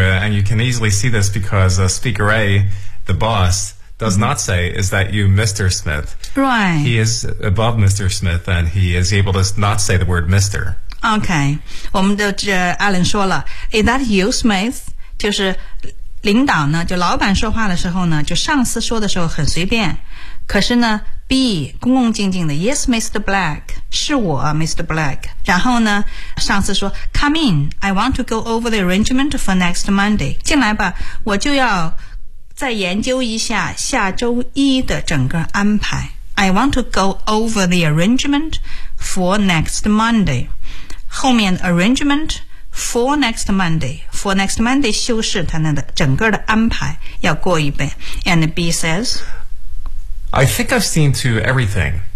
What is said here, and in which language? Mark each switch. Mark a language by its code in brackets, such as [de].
[en] And you can easily see this because Speaker A, the boss, does not say, is that you, Mr. Smith? Right. He is above Mr. Smith, and he is able to not say the word Mr. [zh] Okay. 我们的这 Alan 说了 [en] is that you, Smith? [zh] 就是领导呢，就老板说话的时候呢，就上司说的时候很随便。可是呢 ，B 恭恭敬敬的 ， [en] Yes, Mr. Black， [zh] 是我 ， [en] Mr. Black。 [zh] 然后呢，上司说 [en] ，Come in, I want to go over the arrangement for next Monday。 [zh] 进来吧，我就要再研究一下下周一的整个安排。 [en] I want to go over the arrangement for next Monday。 [zh] 后面 [en] arrangement for next Monday， for next Monday [zh] 修饰他那的整个的安排要过一遍。 [en] And B says。 I think I've seen to everything.